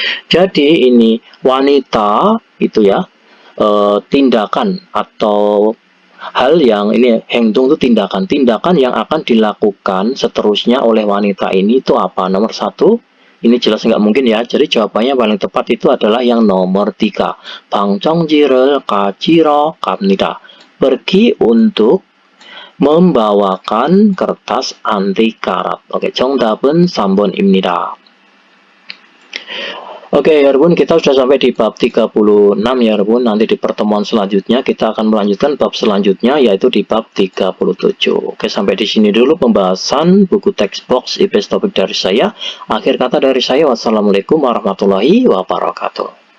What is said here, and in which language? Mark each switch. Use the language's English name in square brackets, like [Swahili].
[Indonesian] Jadi ini wanita itu ya, tindakan atau hal yang ini 행동 itu tindakan. Tindakan yang akan dilakukan seterusnya oleh wanita ini itu apa? Nomor 1. Ini jelas nggak mungkin ya. Jadi jawabannya paling tepat itu adalah yang nomor 3. [Korean] 방청지를 가지러 갑니다. [Indonesian] pergi untuk membawakan kertas anti karat. [Korean] Oke, 정답은 3번입니다. [Indonesian] Oke 여러분, kita sudah sampai di bab 36 ya 여러분. Nanti di pertemuan selanjutnya kita akan melanjutkan bab selanjutnya yaitu di bab 37. Oke, sampai di sini dulu pembahasan buku teks box IPS topik dari saya. Akhir kata dari saya, [Arabic] wassalamualaikum warahmatullahi wabarakatuh.